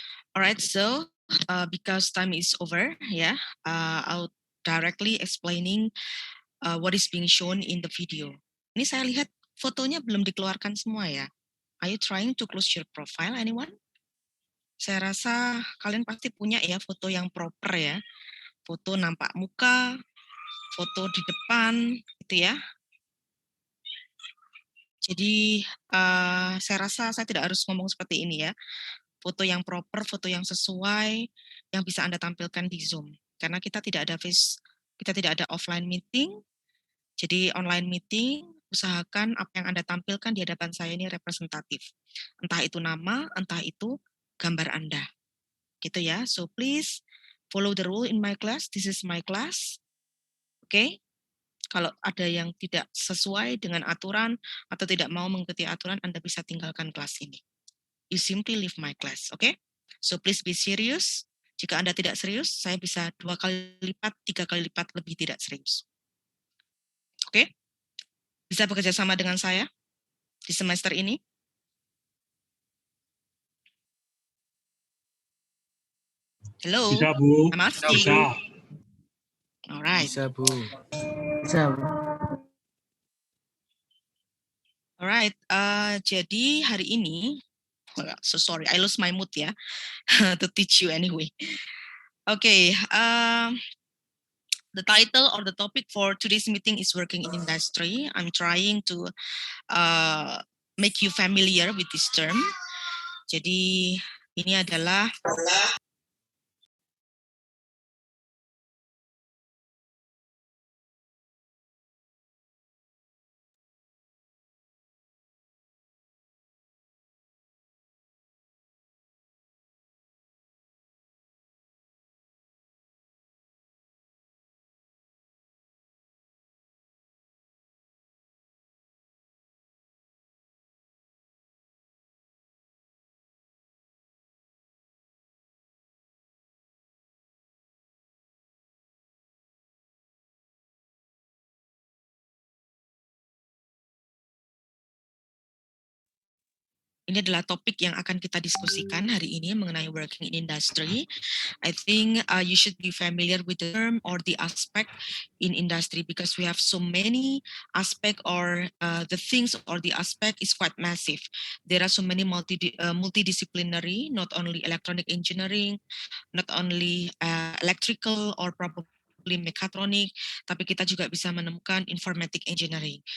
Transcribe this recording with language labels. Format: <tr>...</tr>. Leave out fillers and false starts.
<en>Alright, so because time is over, yeah, I'll directly explaining what is being shown in the video.</en> <id>Ini saya lihat fotonya belum dikeluarkan semua ya.</id> <en>Are you trying to close your profile, anyone?</en> <id>Saya rasa kalian pasti punya ya foto yang proper ya. Foto nampak muka, foto di depan, gitu ya. Jadi saya rasa saya tidak harus ngomong seperti ini ya. Foto yang proper, foto yang sesuai, yang bisa Anda tampilkan di Zoom. Karena kita tidak ada offline meeting, jadi online meeting, usahakan apa yang Anda tampilkan di hadapan saya ini representatif. Entah itu nama, entah itu gambar Anda. Gitu ya,</id> <en>so please follow the rule in my class, this is my class. Oke?</en> <id>Kalau ada yang tidak sesuai dengan aturan atau tidak mau mengikuti aturan, Anda bisa tinggalkan kelas ini.</id> <en>You simply leave my class, okay? So please be serious.</en> <id>Jika Anda tidak serius, saya bisa 2 kali lipat, 3 kali lipat lebih tidak serius. Oke? Bisa bekerja sama dengan saya di semester ini?</id> <en>Hello,</en> <id>Bisa, Bu.</id> <en>I'm asking.</en> <id>Bisa.</id> <en>All right.</en> <id>Bisa, Bu.</id> <en>Alright,</en> <id>jadi hari ini,</id> <en>so sorry, I lost my mood ya, to teach you anyway. Okay, the title or the topic for today's meeting is working in industry. I'm trying to make you familiar with this term.</en> <id>Jadi ini adalah ini adalah topik yang akan kita diskusikan hari ini mengenai working in industry.</id> <en>I think you should be familiar with the term or the aspect in industry because we have so many aspect or the things or the aspect is quite massive. There are so many multidisciplinary, not only electronic engineering, not only electrical or probably mechatronic,</en> <id>tapi kita juga bisa menemukan</id> <en>informatic engineering.</en>